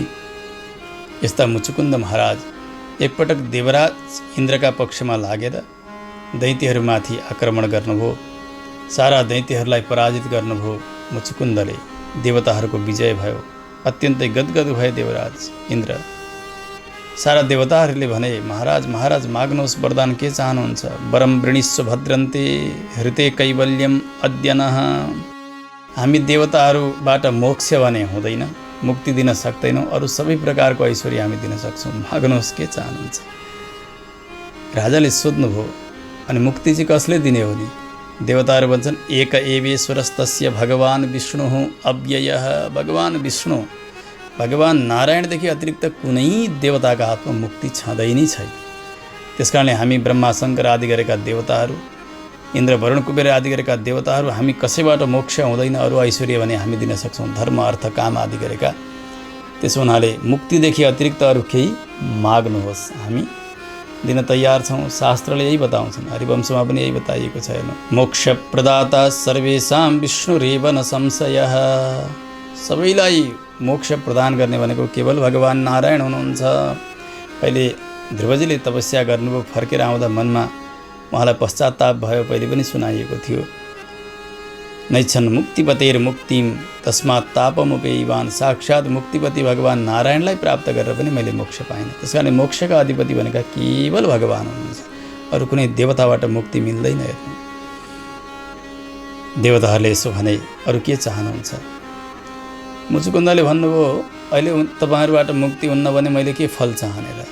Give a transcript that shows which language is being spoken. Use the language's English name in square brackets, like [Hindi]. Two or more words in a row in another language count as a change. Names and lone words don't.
[Nepali] यस्ता मुचुकुन्द महाराज एकपटक देवराज इन्द्रका पक्षमा लागेर दैत्यहरूमाथि आक्रमण गर्नुभयो। सारा दैत्यहरूलाई पराजित गर्नुभयो मुचुकुन्दले। देवताहरूको विजय भयो। अत्यन्तै गदगद भए देवराज इन्द्र। सारा देवताहरूले भने, महाराज महाराज माग्नुहोस्, वरदान के चाहनुहुन्छ? [Sanskrit] वरम वृणीस्व भद्रन्ते हृते कैवल्यम अद्यनः। [Nepali] हामी देवताहरूबाट मोक्ष भने हुँदैन, मुक्ति दिन सक्दैनौँ, अरू सबै प्रकारको ऐश्वर्य हामी दिन सक्छौँ, माग्नुहोस् के चाहनुहुन्छ? राजाले सोध्नुभयो, अनि मुक्ति चाहिँ कसले दिने हो नि? देवताहरू भन्छन्, [Sanskrit] एक एवेश्वरस्तस्य भगवान विष्णु अव्ययः। [Nepali] भगवान विष्णु, भगवान नारायणदेखि अतिरिक्त कुनै देवताका हातमा मुक्ति छँदै नै छैन। त्यसकारणले हामी ब्रह्मा शङ्कर आदि गरेका देवताहरू, इन्द्र वरुण कुबेर आदि गरेका देवताहरू, हामी कसैबाट मोक्ष हुँदैन, अरू ऐश्वर्य भने हामी दिन सक्छौँ, धर्म अर्थ काम आदि गरेका। त्यसो हुनाले मुक्तिदेखि अतिरिक्त अरू केही माग्नुहोस्, हामी दिन तयार छौँ। शास्त्रले यही बताउँछन्, हरिवंशमा पनि यही बताइएको छ। हेर्नु, [Sanskrit] मोक्ष प्रदाता सर्वेषां विष्णुरेव न संशयः। [Nepali] सबैलाई मोक्ष प्रदान गर्ने भनेको केवल भगवान नारायण हुनुहुन्छ। पहिले ध्रुवजीले तपस्या गर्नुभयो, फर्केर आउँदा मनमा उहाँलाई पश्चाताप भयो, पहिले पनि सुनाइएको थियो। [Sanskrit] नैच्छन् मुक्तिपतेर मुक्तिम तस्मात् तापमुपेयवान। [Nepali] साक्षात् मुक्तिपति भगवान नारायणलाई प्राप्त गरेर पनि मैले मोक्ष पाइनँ। त्यसकारण मोक्षका अधिपति भनेका केवल भगवान हुनुहुन्छ, अरू कुनै देवताबाट मुक्ति मिल्दैन। हेर्नु, देवताहरूले यसो भने, अरू के चाहनुहुन्छ? मुचुकुन्दले भन्नुभयो, अहिले तपाईँहरूबाट मुक्ति हुन्न भने मैले के फल चाहने र?